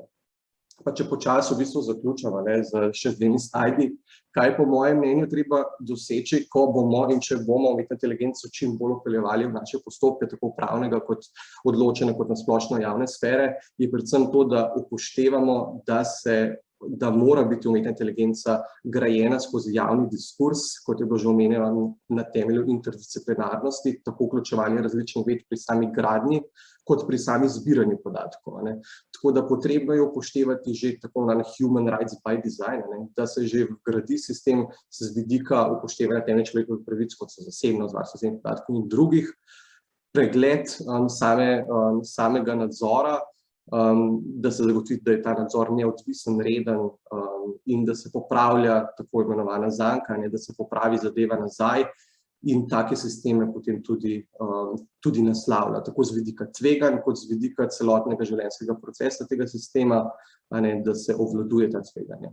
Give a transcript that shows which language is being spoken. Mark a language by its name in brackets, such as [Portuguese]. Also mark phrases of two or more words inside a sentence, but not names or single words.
[Slovenian] Pa če počasi v bistvu zaključamo z še 2 slajdi, kaj po mojem mnenju treba doseči, ko bomo in če bomo umetno inteligenco čim bolj vpeljevali v naše postopke, tako pravnega kot odločene kot na splošno javne sfere, je predvsem to, da upoštevamo, da mora biti umetna inteligenca grajena skozi javni diskurs, kot je bilo že omenjeno, na temelju interdisciplinarnosti, tako vključevanje različnih ved pri sami gradnji, kot pri sami zbiranju podatkov. Tako da potrebno je upoštevati že tako na [English] human rights by design, [Slovenian] da se že vgradi sistem z vidika upoštevanja temeljnih človekovih pravic, kot so zasebnost, varstvo osebnih podatkov in drugih, pregled samega nadzora, da se zagotovi, da je ta nadzor neodvisen, reden in da se popravlja tako imenovana zanka, da se popravi zadeva nazaj in take sisteme potem tudi naslavlja, tako z vidika tveganj, kot z vidika celotnega življenjskega procesa tega sistema, da se obvladuje ta tveganja.